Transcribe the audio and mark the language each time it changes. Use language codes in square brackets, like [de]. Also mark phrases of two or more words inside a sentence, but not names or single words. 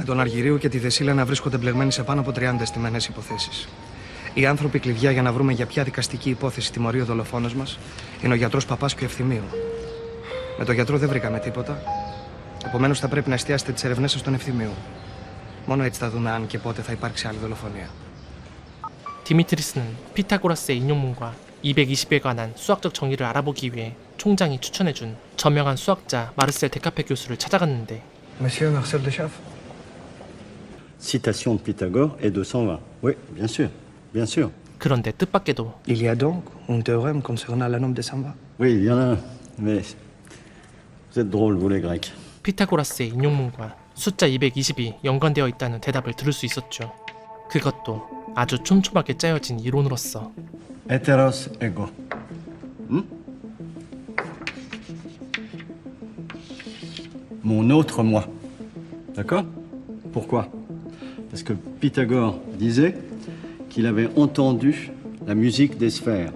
[el] Με τον Αργυρίου και τη Δεσίλα να βρίσκονται μπλεγμένοι σε πάνω από 30 αισθημένες υποθέσεις. Οι άνθρωποι κλειδιά για να βρούμε για ποια δικαστική υπόθεση τιμωρεί ο δολοφόνος μας είναι ο γιατρός Παπάς και ο Ευθυμίου. Με τον γιατρό δεν βρήκαμε τίποτα. Επομένως θα πρέπει να εστιάσετε τις ερευνές σας στον Ευθυμίου. Μόνο έτσι θα δούμε αν και πότε θα υπάρξει άλλη δολοφονία. [ko] 디미트리스는 피타고라스의 인용문과 220에 관한 수학적 정의를 알아보기 위해 총장이 추천해준 저명한 수학자 마르셀 데카페 교수를 찾아갔는데 [fr] Monsieur Marcel Deschamps. Citation de Pythagore et 220. Oui, bien sûr, bien sûr. [ko] 그런데 뜻밖에도 [fr] Il y a donc un théorème concernant le nombre de Samba. Oui, il y en a un, mais vous êtes drôles, vous les Grecs. [ko] 피타고라스의 인용문과 숫자 220이 연관되어 있다는 대답을 들을 수 있었죠. 그것도 아주 촘촘하게 짜여진 이론으로서. [el] Έτερος εγώ. [fr] Mon autre moi. D'accord? Pourquoi? Parce que Pythagore disait qu'il avait entendu la musique des sphères.